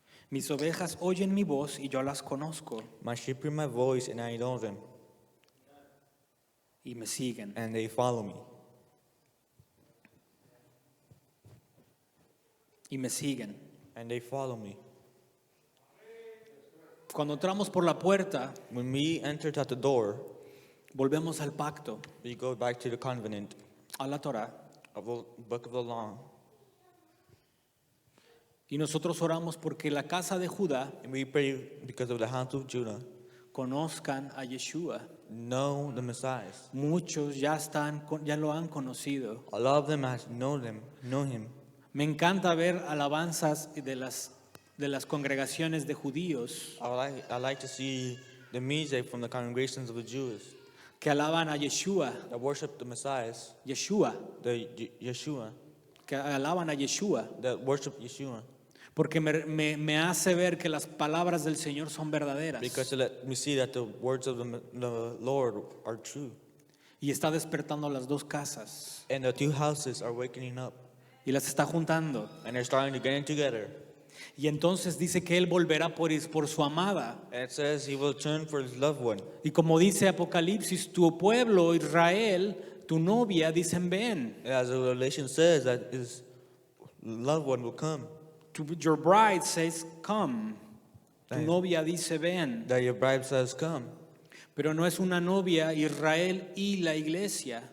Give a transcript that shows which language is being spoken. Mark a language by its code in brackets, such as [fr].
[es] Mis ovejas oyen mi voz y yo las conozco [en] My sheep hear my voice and I know them, [es] y me siguen. [en] and they follow me. [es] Y me siguen. [en] And they follow me. [es] Cuando entramos por la puerta, [en] When we entered at the door, [es] volvemos al pacto, [en] we go back to the covenant [es] a la Torah, [en] of the book of the law. [es] y nosotros oramos porque la casa de Judá [en] And we pray because of the house of Judah. [es] conozcan a Yeshua. [en] Know the Messiah. [es] Muchos ya lo han conocido. [en] A lot of them know him. [es] Me encanta ver alabanzas de las congregaciones de judíos [en] I like to see the music from the congregations of the Jews [es] que alaban a Yeshua, [en] that worship the Messiah, [es] Yeshua, [en] Yeshua, [es] que alaban a Yeshua, [en] that worship Yeshua. [es] porque me hace ver que las palabras del Señor son verdaderas [en] Because it let me see that the words of the Lord are true. [es] y está despertando las dos casas [en] And the two houses are waking up. [es] y las está juntando. [en] And they're starting to get in together. [es] Y entonces dice que Él volverá por su amada. [en] And it says he will turn for his loved one. [es] Y como dice Apocalipsis, tu pueblo, Israel, tu novia, dicen ven. [en] As the Revelation says, that his loved one will come. Your bride says, come. [es] Tu [en] Right. [es] novia dice ven. [en] That your bride says, come. [es] Pero no es una novia Israel y la iglesia.